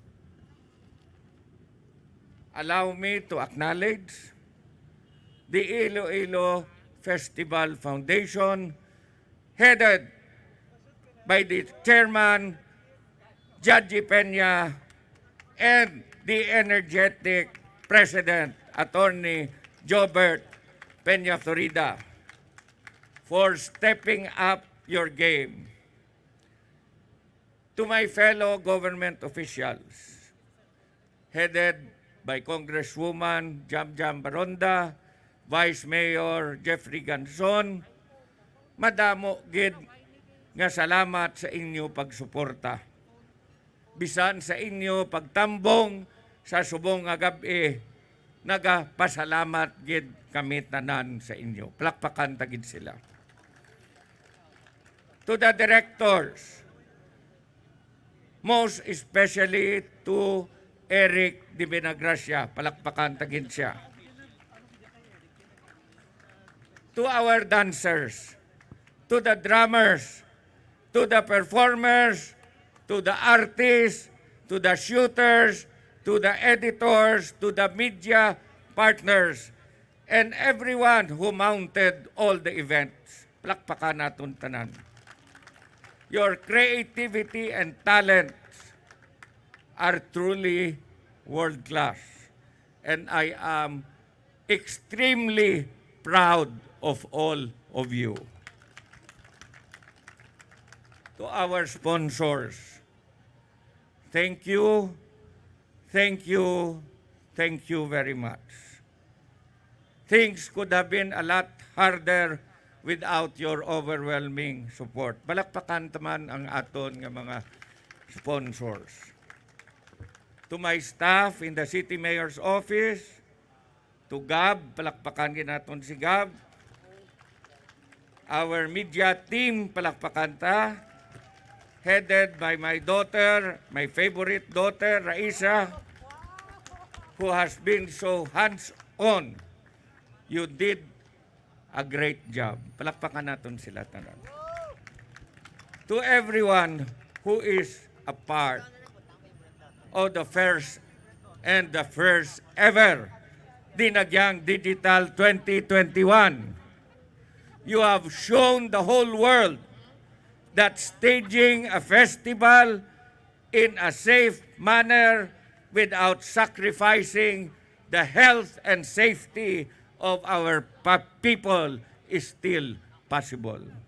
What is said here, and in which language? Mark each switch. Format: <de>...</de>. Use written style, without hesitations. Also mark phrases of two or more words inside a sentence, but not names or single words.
<en>Allow me to acknowledge the Iloilo Festival Foundation, headed by the chairman, Judge Peña, and the energetic president, Attorney Jobert Peña Florida, for stepping up your game. To my fellow government officials, headed by Congresswoman Dagyang Baronda, Vice Mayor Jeffrey Ganson,</en> <hil>madamo gid nga salamat sa inyo pagsuporta. Bisan sa inyo pagtambong sa subong nga gabi, nagapasalamat gid kami tanan sa inyo. Plakpakan tagid sila.</hil> <en>To the directors, most especially to Eric Di Grasya,</en> <hil>palakpakan tagid siya.</hil> <en>To our dancers, to the drummers, to the performers, to the artists, to the shooters, to the editors, to the media partners, and everyone who mounted all the events.</en> <hil>Plakpakan naton tanan.</hil> <en>Your creativity and talents are truly world-class. And I am extremely proud of all of you. To our sponsors, thank you, thank you, thank you very much. Things could have been a lot harder without your overwhelming support.</en> <hil>Balakpakan taman ang aton nga mga sponsors.</hil> <en>To my staff in the City Mayor's Office, to Gab,</en> <hil>palakpakan din naton si Gab.</hil> <en>Our media team,</en> <hil>palakpakan ta,</hil> <en>headed by my daughter, my favorite daughter, Raisa, who has been so hands-on. You did a great job.</en> <hil>Palakpakan natin sila tanan.</hil> <en>To everyone who is a part of the first ever Dinagyang Digital 2021, you have shown the whole world that staging a festival in a safe manner without sacrificing the health and safety of our people is still possible.</en>